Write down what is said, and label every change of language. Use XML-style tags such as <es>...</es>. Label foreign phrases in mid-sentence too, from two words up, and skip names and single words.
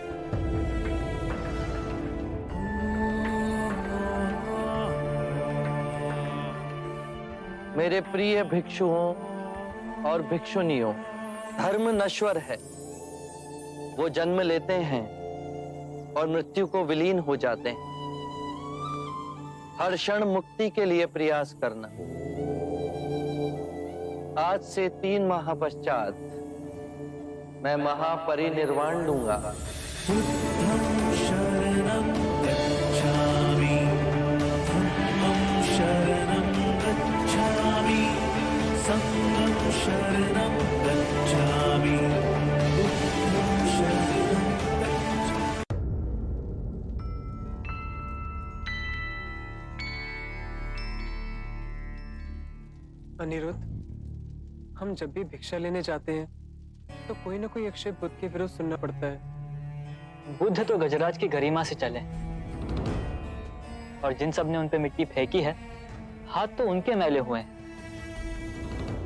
<hi>मेरे प्रिय भिक्षुओं और भिक्षुनियों, धर्म नश्वर है, वो जन्म लेते हैं और मृत्यु को विलीन हो जाते हैं। हर क्षण मुक्ति के लिए प्रयास करना। आज से 3 माह पश्चात मैं महापरिनिर्वाण लूंगा।</hi> <pi>बुद्धं शरणं गच्छामि, धम्मं शरणं गच्छामि, संघं शरणं गच्छामि, बुद्धं शरणं गच्छामि।</pi> <hi>अनिरुद्ध, हम जब भी भिक्षा लेने जाते हैं तो कोई ना कोई अक्षय बुद्ध के विरुद्ध सुनना पड़ता है। बुद्ध तो गजराज की गरिमा से चले, और जिन सब ने उन पे मिट्टी फेंकी है, हाथ तो उनके मैले हुए हैं।</hi>